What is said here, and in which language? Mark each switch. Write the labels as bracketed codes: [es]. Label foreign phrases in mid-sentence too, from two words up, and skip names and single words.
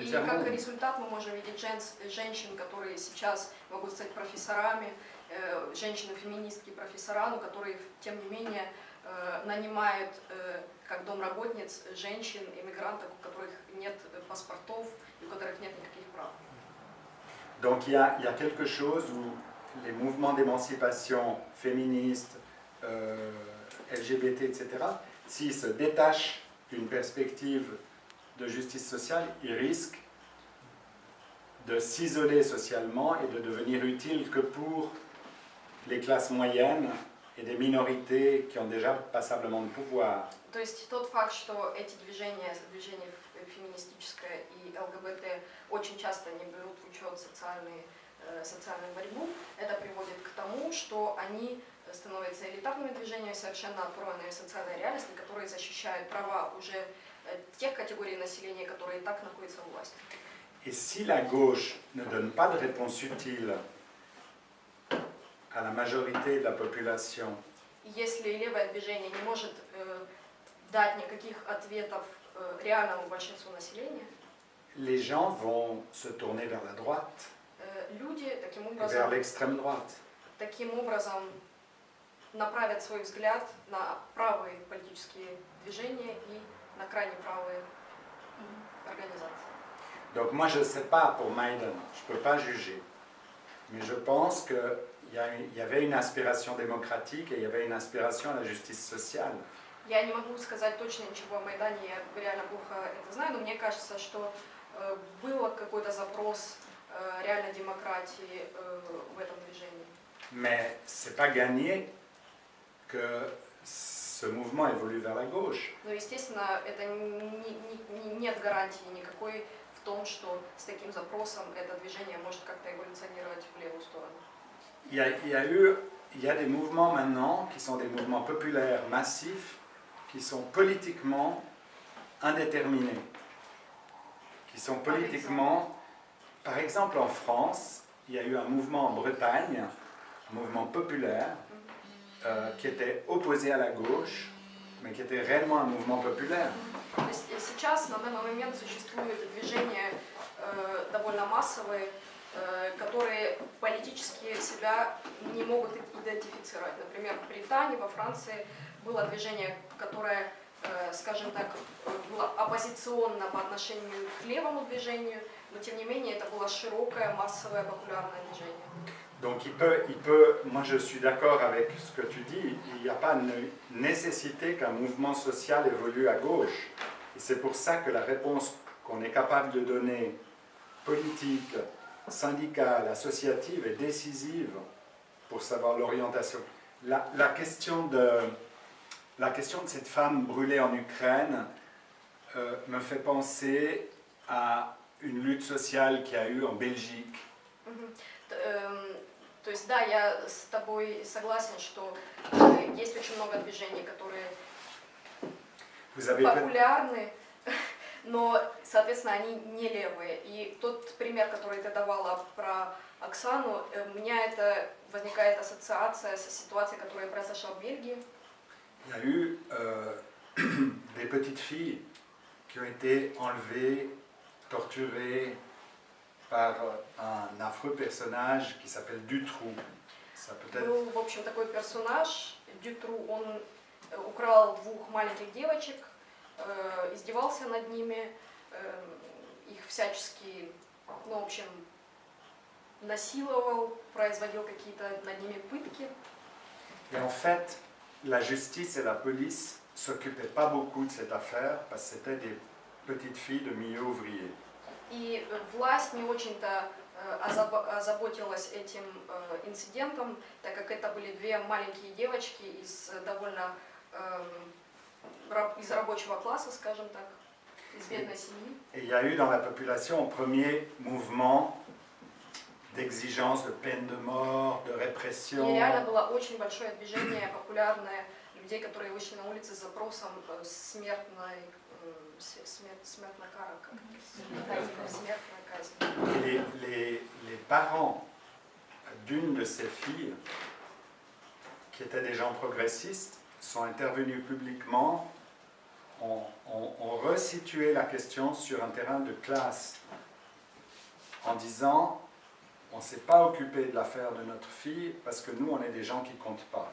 [ru] И [fr] tiers-monde. [ru] как результат мы можем видеть женщин, которые сейчас могут стать профессорами, женщины-феминистки профессора, но которые, тем не менее, нанимают как домработниц женщин, иммигрантов, у которых нет паспортов и у которых нет никаких прав. [fr] Donc il y a quelque chose où les mouvements d'émancipation féministes, LGBT, etc., s'ils se détachent d'une perspective de justice sociale, ils risquent de s'isoler socialement et de devenir utiles que pour les classes moyennes et des minorités qui ont déjà passablement de pouvoir. [ru] То есть тот факт, что эти движения феминистическое и ЛГБТ очень часто не берут в учет социальную борьбу, это приводит к тому, что они становятся элитарными движениями, совершенно оторванными от социальной реальности, которые защищают права уже тех категорий населения, которые и так находятся у власти. [fr] Et si la gauche ne donne pas de réponse utile à la majorité de la population, [ru] Если левое движение не может дать никаких ответов реальному большинству населения, [fr] les gens vont se tourner vers la droite [ru] люди таким [fr] et vers [ru] образом, [fr] l'extrême droite. [ru] направят свой взгляд на правые политические движения и на крайне правые организации. [fr] Donc moi je ne sais pas pour Maïdan, je ne peux pas juger, mais je pense qu'il y avait une aspiration démocratique et il y avait une aspiration à la justice sociale. [ru] Я не могу сказать точно ничего о Майдане, я реально плохо это знаю, но мне кажется, что был какой-то запрос реальной демократии в этом движении. [fr] Mais ce n'est pas gagné que ce mouvement évolue vers la gauche. [ru] Но, естественно, это нет гарантии никакой в том, что с таким запросом это движение может как-то эволюционировать в левую сторону. [fr] Il y a des mouvements maintenant qui sont des mouvements populaires massifs, qui sont politiquement indéterminés, qui sont politiquement... Par exemple, en France, il y a eu un mouvement en Bretagne, un mouvement populaire, qui était opposé à la gauche, mais qui était réellement un mouvement populaire. [ru] Сейчас, на данный момент, существует движение довольно массовые, которые политически себя не могут идентифицировать. Например, в Британии, во Франции было движение, которое, скажем так, было оппозиционно по отношению к левому движению, но тем не менее это было широкое, массовое, популярное движение. [fr] Donc moi je suis d'accord avec ce que tu dis, il n'y a pas de nécessité qu'un mouvement social évolue à gauche. Et c'est pour ça que la réponse qu'on est capable de donner, politique, syndicale, associative, est décisive pour savoir l'orientation. La question de cette femme brûlée en Ukraine me fait penser à une lutte sociale qu'il y a eu en Belgique. [ru] То есть, да, я с тобой согласен, что есть очень много движений, которые популярны, но, соответственно, они не левые. И тот пример, который ты давала про Оксану, у меня это возникает ассоциация со ситуацией, которая произошла в Бельгии. [fr] Il y a eu des petites filles qui ont été enlevées, torturées par un affreux personnage qui s'appelle Dutroux. Ça peut-être... [ru] Был, в общем, такой персонаж, Дютру, он украл двух маленьких девочек, издевался над ними, их всячески, ну, в общем, насиловал, производил какие-то над ними пытки. [fr] Et en fait, la justice et la police ne s'occupaient pas beaucoup de cette affaire parce que c'était des petites filles de milieu ouvrier. [ru] И власть не очень-то озаботилась этим инцидентом, так как это были две маленькие девочки из довольно из рабочего класса, скажем так, из бедной семьи. [fr] Et il y a eu dans la population un premier mouvement d'exigence de peine de mort, de répression. [ru] И реально было очень большое движение, популярное, людей, которые вышли на улицы с запросом смертной кара, смертная казнь. [fr] Et les parents d'une de ces filles, qui étaient des gens progressistes, sont intervenus publiquement, ont resitué la question sur un terrain de classe, en disant on ne s'est pas occupé de l'affaire de notre fille parce que nous, on est des gens qui ne comptent pas.